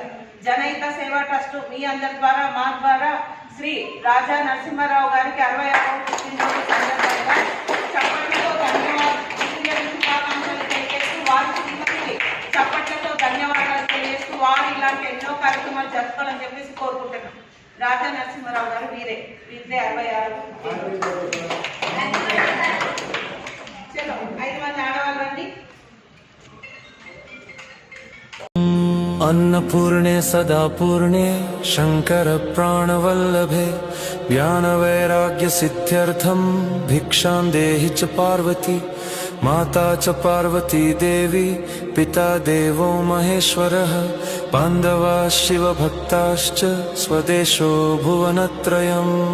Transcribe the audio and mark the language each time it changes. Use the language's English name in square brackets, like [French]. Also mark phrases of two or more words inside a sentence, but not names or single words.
[Telugu] జనహిత సేవా ట్రస్ట్ మీ అందరి ద్వారా మా ద్వారా శ్రీ రాజా నరసింహారావు గారికి 66వ పుట్టినరోజు సందర్భంగా చప్పట్లతో ధన్యవాదాలు తెలియజేస్తూ వారు ఇలాంటి ఎన్నో కార్యక్రమాలు జరుపుకోవాలని చెప్పేసి కోరుకుంటున్నాం. రాజా నరసింహారావు గారు వీరే 66. చలో 5 మంది ఆడవాళ్ళు రండి. [Sanskrit] अन्नपूर्णे सदा पूर्णे शंकर प्राणवल्लभे ज्ञानवैराग्यसिद्ध्यर्थं भिक्षां देहि च पार्वती माता च पार्वती देवी पिता देवो महेश्वरः बान्धवाः शिवभक्ताश्च स्वदेशो भुवनत्रयम्.